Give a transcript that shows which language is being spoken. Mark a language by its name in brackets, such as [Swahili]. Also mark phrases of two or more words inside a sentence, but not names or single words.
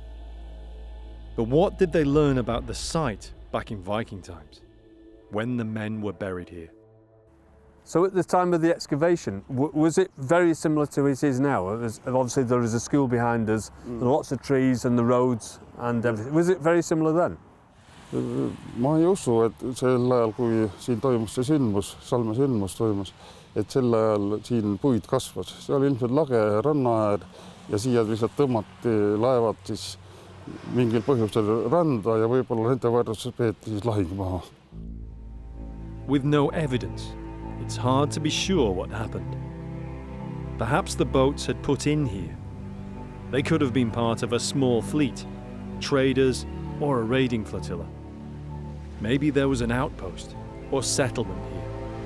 [English] But what did they learn about the site back in Viking times, when the men were buried here? So at the time of the excavation, was it very similar to it is now? Obviously there is a school behind us, lots of trees and the roads and everything. Was it very similar then? [Estonian] Ma ei usu, et sel ajal, kui siin toimus see sündmus, Salme sündmus toimus, et sel ajal siin puid kasvas. See oli ilmselt lage rannaäär ja siia lihtsalt tõmmati laevad siis mingil põhjusel randa ja võib-olla nende võrdluses peeti siis lahing maha. [English] With no evidence, it's hard to be sure what happened. Perhaps the boats had put in here. They could have been part of a small fleet, traders, or a raiding flotilla. Maybe there was an outpost or settlement here.